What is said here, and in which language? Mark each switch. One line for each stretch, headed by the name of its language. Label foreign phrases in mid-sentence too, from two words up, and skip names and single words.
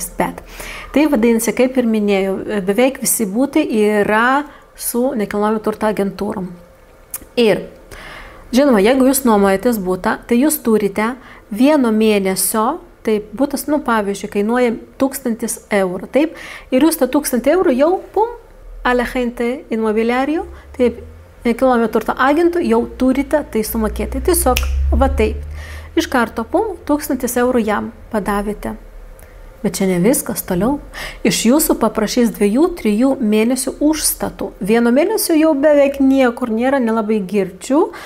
Lithuanian: Bet tai vadinasi, kaip ir minėjau, beveik visi būtai yra su nekilnojamo turto agentūrom. Ir žinoma, jeigu jūs nuomojatės būtą, tai jūs turite vieno mėnesio. Taip, būtas, pavyzdžiui, kainuoja 1000 eurų, taip, ir jūs tą 1000 eurų jau,
Spanish: a la gente inmobiliario,
Lithuanian: taip, nekilnojamo turto agentų jau turite tai sumokėti. Tiesiog, va taip, iš karto, 1000 eurų jam padavėte. Bet čia ne viskas, toliau. Iš jūsų paprašys 2-3 mėnesių užstatų. Vieno mėnesio jau beveik niekur nėra, nelabai girdžiu.